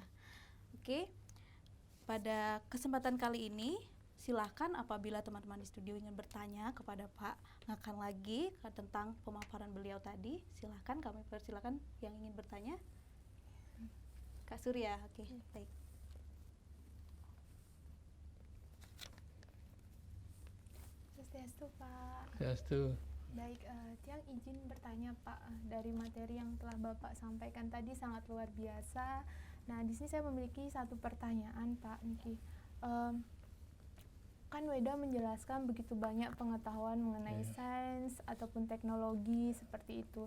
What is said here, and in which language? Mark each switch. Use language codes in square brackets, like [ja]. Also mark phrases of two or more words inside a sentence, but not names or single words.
[id] Oke. Pada kesempatan kali ini, silakan apabila teman-teman di studio ingin bertanya kepada Pak Ngakan lagi tentang pemaparan beliau tadi, silakan, kami persilakan yang ingin bertanya. Kak Surya, oke, baik. Swastiastu, Pak. Swastiastu. Baik, Tiang izin bertanya, Pak. Dari materi yang telah Bapak sampaikan tadi sangat luar biasa. Nah, di sini saya memiliki satu pertanyaan, Pak Niki. Kan Weda menjelaskan begitu banyak pengetahuan mengenai sains ataupun teknologi seperti itu.